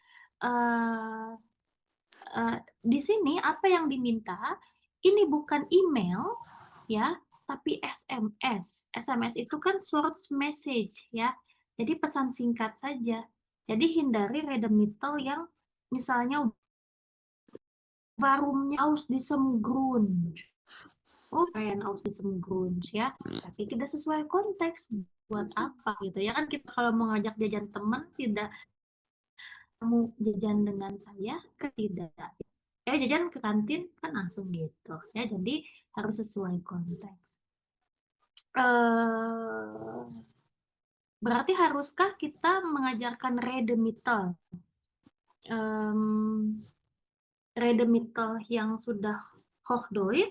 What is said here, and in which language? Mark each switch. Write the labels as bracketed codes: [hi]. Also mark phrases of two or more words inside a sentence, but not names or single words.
[id] Di sini apa yang diminta ini bukan email ya, tapi SMS. SMS itu kan [en] short message [id] ya, jadi pesan singkat saja. Jadi hindari Redemitel yang misalnya warumnya [de] aus diesem Grund. [id] Oh, kayak [de] aus diesem Grund [id] ya, tapi tidak sesuai konteks. Buat apa gitu ya kan, kita kalau mau ngajak jajan teman tidak kamu jajan dengan saya, tidak jajan ke kantin kan langsung gitu ya, jadi harus sesuai konteks. Berarti haruskah kita mengajarkan Redemitel yang sudah Hochdeutsch?